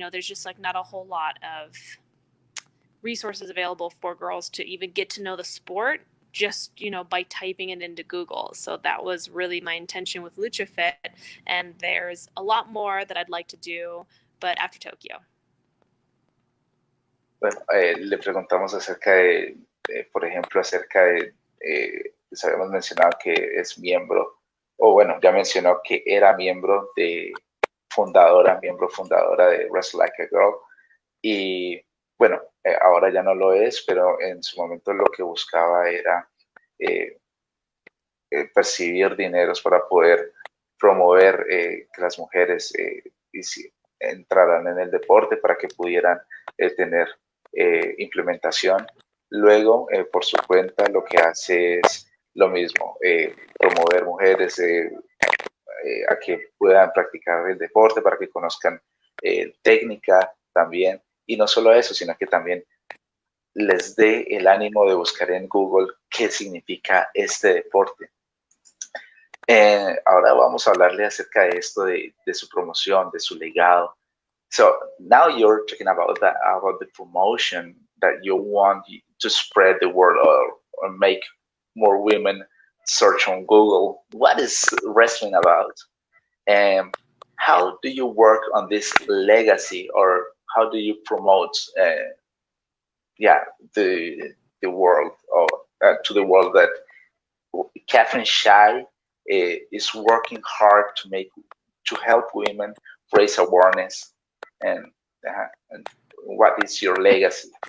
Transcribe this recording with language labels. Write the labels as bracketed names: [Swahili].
[English] There's just like not a whole lot of resources available for girls to even get to know the sport just by typing it into Google. So that was really my intention with Lucha Fit, and there's a lot more that I'd like to do, but after Tokyo. [Spanish] Bueno, le preguntamos acerca por ejemplo, acerca de, les habíamos mencionado que es miembro, o bueno, ya mencionó que era miembro fundadora de Wrestle Like a Girl, y bueno, ahora ya no lo es, pero en su momento lo que buscaba era percibir dineros para poder promover que las mujeres entraran en el deporte para que pudieran tener implementación. Luego, por su cuenta, lo que hace es lo mismo, promover mujeres a que puedan practicar el deporte, para que conozcan técnica también. Y no solo eso, sino que también les dé el ánimo de buscar en Google qué significa este deporte. Ahora vamos a hablarle acerca de esto, de su promoción, de su legado. [English] So now you're talking about the promotion that you want to spread the word or make more women search on Google. What is wrestling about? And how do you work on this legacy, or how do you promote the world, or to the world, that Katherine Shai is working hard to help women raise awareness, and what is your legacy?